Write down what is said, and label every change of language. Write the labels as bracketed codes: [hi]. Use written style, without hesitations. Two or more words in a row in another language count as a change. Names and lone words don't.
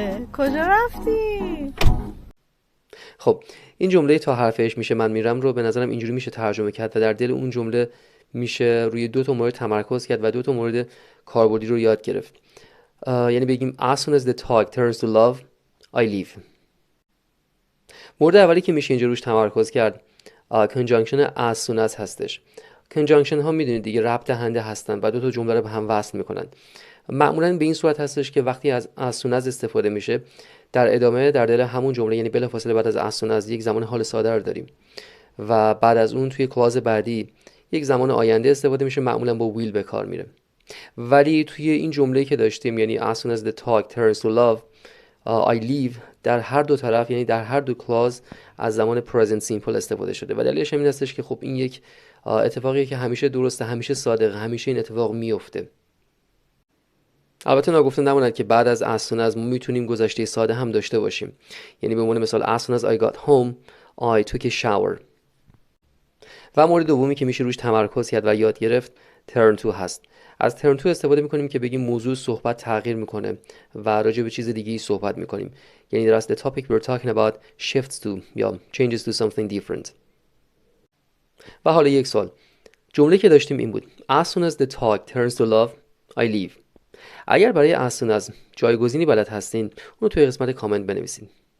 [fa] کجا رفتی؟ خب این جمله تا حرفش میشه من میرم رو به نظرم اینجوری میشه ترجمه کرد و در دل اون جمله میشه روی دو تا مورد تمرکز کرد و دو تا مورد کاربردی رو یاد گرفت. یعنی بگیم [en] as soon as the talk turns to love I leave. [fa] مورد اولی که میشه اینجا روش تمرکز کرد [en] conjunction as soon as [fa] هستش. conjunction ها میدونید دیگه ربط دهنده هستن و دو تا جمله رو به هم وصل میکنن. معمولا به این صورت هستش که وقتی از [en] as soon as [fa] استفاده میشه در ادامه در دل همون جمله یعنی بلافاصله بعد از [en] as soon as [fa] یک زمان حال ساده رو داریم و بعد از اون توی کلاز بعدی یک زمان آینده استفاده میشه، معمولا با will به کار میره. ولی توی این جمله که داشتیم یعنی [en] as soon as the talk turns to love I leave [fa] در هر دو طرف یعنی در هر دو کلاز از زمان [en] present simple [fa] استفاده شده و دلیلش این هستش که خب این یک اتفاقیه که همیشه درسته، همیشه صادقه، همیشه این اتفاق میفته. البته ناگفته نماند که بعد از [en] as soon as [fa] ما میتونیم گذشته ساده هم داشته باشیم، یعنی به عنوان مثال [en] as soon as I got home I took a shower. [fa] و مورد دومی که میشه روش تمرکز کرد و یاد گرفت [en] turn to [fa] هست. از [en] turn to [fa] استفاده میکنیم که بگیم موضوع صحبت تغییر میکنه و راجع به چیز دیگه‌ای صحبت میکنیم، یعنی در اصل [en] the topic we're talking about shifts to [fa] یا [en] changes to something different. [fa] و حالا یک سوال، جمله که داشتیم این بود [en] as soon as the talk turns to love I leave. [fa] اگر برای [en] as soon as [fa] جایگزینی بلد هستین اونو توی قسمت کامنت بنویسین.